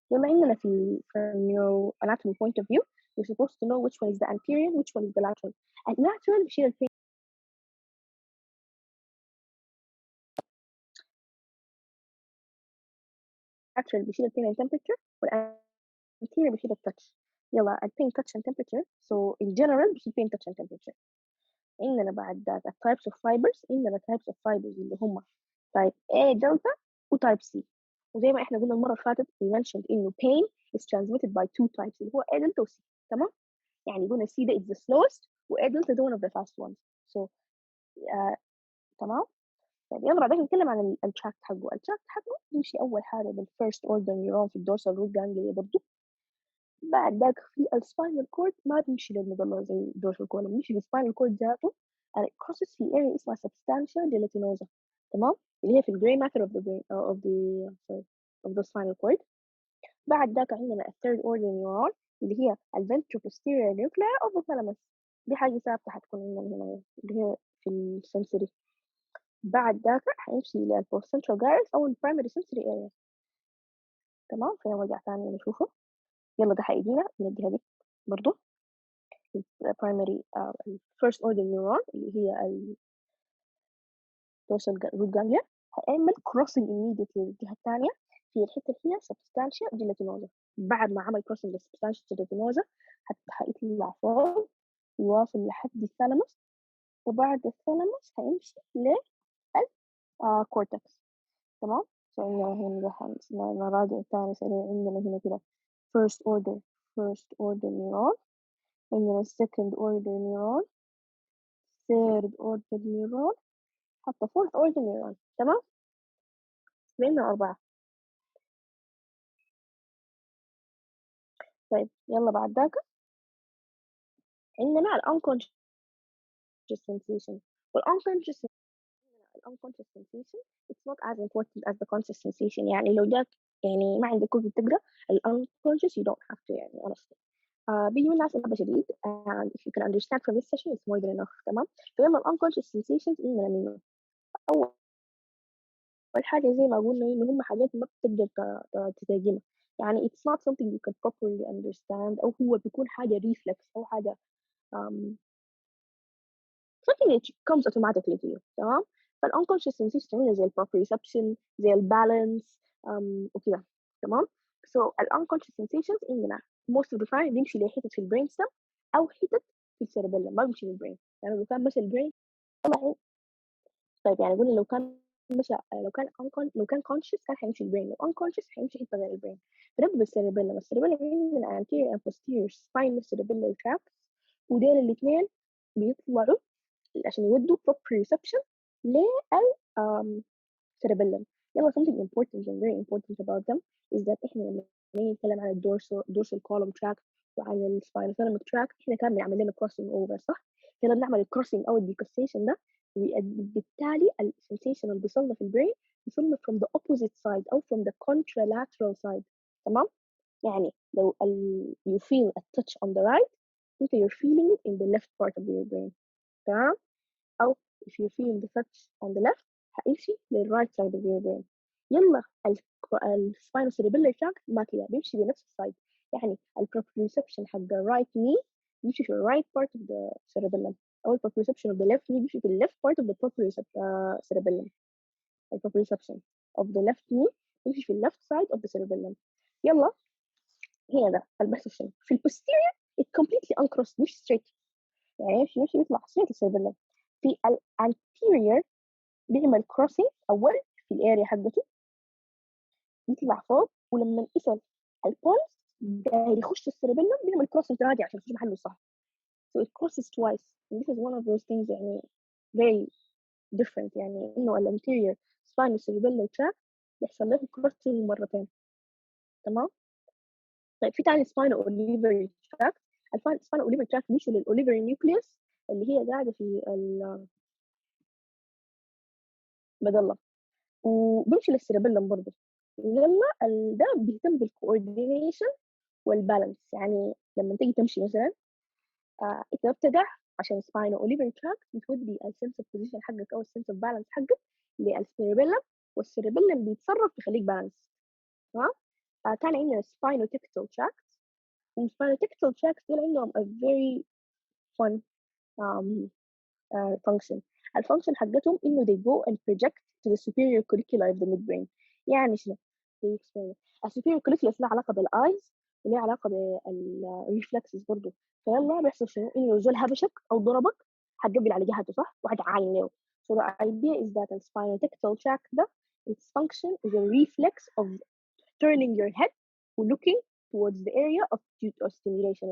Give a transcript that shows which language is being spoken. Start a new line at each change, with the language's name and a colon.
Arabic: يلا عندنا في
English: neuro anatomy point of view you're supposed to know which one is the anterior which one is the lateral.
Arabic: اللاترال بيشيل البين lateral بيشيل البين and temperature والanterior بيشيل التاتش. يلا البين
English: touch and temperature so in general بيشيل pain touch and temperature. عندنا بعد ذاك types of fibers عندنا types of fibers اللي هم type A delta و type C.
Arabic: وزي ما احنا قلنا المرة اللي فاتت
English: we mentioned
Arabic: إنه
English: pain is transmitted by two types
Arabic: اللي هو A delta و C. تمام. يعني قلنا
English: C ده is the slowest و A delta ده one of the fast ones.
Arabic: so تمام. طيب يلا بعدين نتكلم عن التراكت حقه. التراكت حقه يمشي أول حاجة بالفيرست اوردر نيورون في الدورسال روت جانجليا برضه. بعد ذاك في السباينال كورد ما بيمشي للمظلة زي الدورسال كولوم بيمشي للسباينال كورد ذاته
English: and it crosses
Arabic: في area اسمها substantia gelatinosa. تمام. اللي هي في الجراي matter
English: of the brain of the sorry of the spinal cord.
Arabic: بعد ذاك عندنا الثيرد اوردر نيورون اللي هي الفنترو posterior nuclei of the thalamus. دي حاجة ثابتة حتكون عندنا هنا اللي هي في السنسوري. بعد ذاك حيمشي للبوست سنترال جايرس أو البرايمري سنسوري اريا. تمام. خلينا نرجع تاني نشوفه. يلا ده هيدينا من الجهة دي برضو primary first order neuron اللي هي ال dorsal root ganglia هيعمل crossing immediately للجهة الثانية في الحتة اللي هي substantia gelatinosa. بعد ما عمل crossing ل substantia gelatinosa هيطلع فوق يواصل لحد الثالاموس وبعد الثالاموس هيمشي للكورتكس. تمام. عندنا هنا نراجع تاني سريع.
English: عندنا هنا كده first order neuron عندنا second order neuron third order neuron حتى fourth order neuron.
Arabic: تمام. عندنا 4.
English: طيب يلا بعد ذاك عندنا ال unconscious sensation وال unconscious sensation it's not as important as the conscious sensation.
Arabic: يعني لو جاك يعني ما عندك كتب تقرا ال unconscious
English: you don't have to
Arabic: يعني honestly. بيجي من أسئلة شديد
English: and if you can understand from this session it's more than enough.
Arabic: تمام. فيلا ال unconscious sensations عندنا منه. أول حاجة زي ما قلنا إن هم حاجات ما بتقدر تترجمها. يعني
English: it's not something you can properly understand
Arabic: أو هو بيكون حاجة
English: reflex أو حاجة um, something that comes automatically to you.
Arabic: تمام. فالunconscious sensation عندنا زي proprioception زي balance وكده. تمام. so unconscious sensations عندنا most of the time بيمشي لحتة في البرين stem أو حتة في السيربيلم ما بيمشي للبرين. يعني لو كان ماشي البرين طلع. طيب يعني قلنا مشى لو كان conscious كان حيمشي البرين. لو unconscious حيمشي حتة غير البرين. فنبدأ بالسيربيلم. السيربيلم عندنا anterior and posterior spinal cerebellar tracts ودول الاثنين بيطلعوا عشان يودوا proprioception للcerebellum. يلا
English: something important and very important about them is that
Arabic: إحنا لما نيجي نتكلم عن dorsal column tract وعن spinothalamic tract إحنا كان بنعمل لنا crossing over صح؟ كده بنعمل crossing أو decussation ده بالتالي السنسيشن اللي بيصلنا في البرين بيصلنا
English: from the opposite side أو from the contralateral side.
Arabic: تمام؟ يعني لو
English: you feel a touch on the right انت you're feeling it in the left part of your brain.
Arabic: تمام؟ أو
English: if you feel the touch on the left
Arabic: هيمشي للرايت
English: side of your brain.
Arabic: يلا السباينوسيريبيلر tract ما كده بيمشي بنفس السايد. يعني البروبريوسبشن حق الرايت
English: knee بيمشي في الرايت part of the cerebellum أو البروبريوسبشن of the left knee بيمشي في ال left part of the cerebellum. البروبريوسبشن of the left knee بيمشي في ال left side of the cerebellum.
Arabic: يلا هنا ده البرسبشن في البوستيريور
English: it completely uncrossed
Arabic: مش straight يعني يمشي يطلع straight الcerebellum. في الانتيريور بيعمل كروسنج أول في الاريا حقته يطلع فوق ولما يصل البولس داير يخش السيربيلم بيعمل كروسنج تاني عشان يخش محله صح.
English: So it crosses twice and this is one of those things يعني very different
Arabic: يعني إنه الانتيريور spinocerebellar tract بيحصل له كروسنج مرتين. تمام. طيب في تاني spinoolivary tract. spinoolivary tract بيمشي للأوليفري نيوكليوس اللي هي قاعدة في المظلة وبيمشي للسيربيلم برضه. لما ده بيهتم بالكوردينيشن والبالانس يعني لما تيجي تمشي مثلا انت بتقع عشان سباينو اوليفر تراك بتودي السنس اوف بوزيشن حقك او السنس اوف بالانس حقك للسيربيلم والسيربيلم بيتصرف بيخليك بالانس. تمام. كان عندنا سباينو تكتال تراكت والسباينو تكتال تراكت دول عندهم a very fun um, function. الفانكشن حقتهم انه
English: they go and project to the superior colliculi of the midbrain.
Arabic: يعني شنو؟ السوبيريور كوليكيولس له علاقه بالايز وليه علاقه بالريفلكسز برضه. فيلا بيحصل شنو؟ انه زول هبشك او ضربك هتقبل على جهته صح؟ وهتعاين له.
English: So the idea is that the spinotectal tract
Arabic: ده
English: its function is a reflex of turning your head looking towards the area of stimulation.